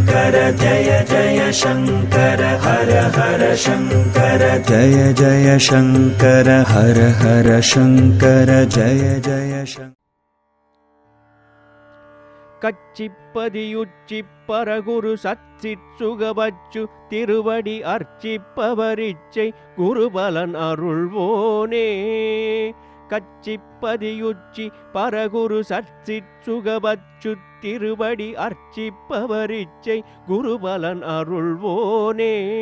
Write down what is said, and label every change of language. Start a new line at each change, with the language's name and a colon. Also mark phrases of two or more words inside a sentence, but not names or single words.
Sanskrit: शङ्कर जय जय शङ्कर हर हर शङ्कर जय जय शङ्कर हर हर शङ्कर जय जय शङ्कर
Tamil: கச்சிப்பதியுச்சிப்பரகுரு சச்சித் சுகபச்சு திருவடி அர்ச்சிப்பவரிச்சை குருபலன் அருள்வோனே. கச்சிப்பதியுச்சி பரகுரு சச்சித் சுகபச்சு திருவடி அர்ச்சிப்பவரிச்சை குருபலன் அருள்வோனே.